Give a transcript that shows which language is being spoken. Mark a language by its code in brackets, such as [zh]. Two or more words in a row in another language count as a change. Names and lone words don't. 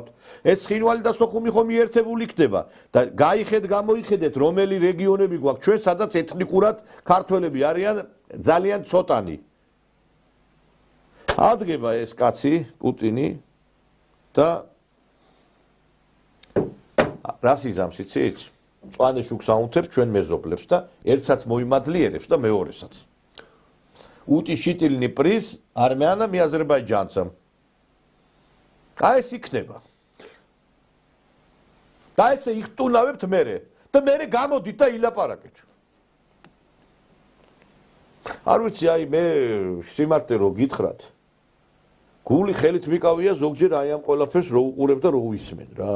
[ka] ეს ცხინვალი და სოხუმი ხომ მიერთებული იქნება და გამოიხედეთ რომელი რეგიონები გვაქვს ჩვენ, სადაც ეთნიკურად ქართველები არიან ძალიან ცოტანი. ადგება ეს კაცი პუტინი და რას იზამს იცით? მწვანე შუქს აუნთებს ჩვენ მეზობლებს და ერთსაც მოიმადლიერებს და მეორესაც. [ru] утешительный приз армянам и азербайджанцам. [ka] Აი ეს იქნება. და ესე იხტუნავებთ მერე და მერე გამოდით და ილაპარაკეთ. არ ვიცი, აი მე სიმართლე რო გითხრათ. გული ხელით მიკავია ზოგჯერ აი ამ ყველაფერს რო უყურებ და რო უისმენ რა.